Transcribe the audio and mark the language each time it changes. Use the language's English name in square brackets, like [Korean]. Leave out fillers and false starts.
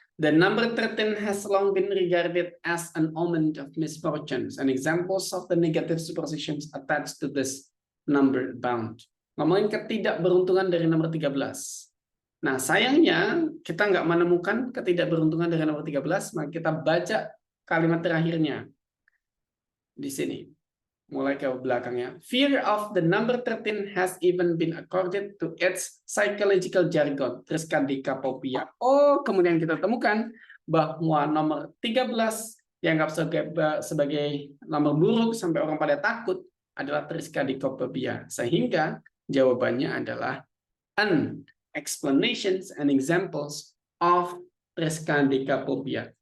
[English] The number 13 has long been regarded as an omen of misfortunes, and examples of the negative superstitions attached to this number abound. [Indonesian] Ngomongin ketidakberuntungan dari nomor 13. Nah, sayangnya kita nggak menemukan ketidakberuntungan dari nomor 13, maka kita baca kalimat terakhirnya di sini. Mulai ke belakangnya. [English] Fear of the number 13 has even been accorded to its psychological jargon, triskaidekaphobia. [Indonesian] Oh, kemudian kita temukan bahwa nomor 13 dianggap sebagai nomor buruk sampai orang pada takut adalah triskaidekaphobia. Sehingga jawabannya adalah [English] an explanations and examples of triskaidekaphobia.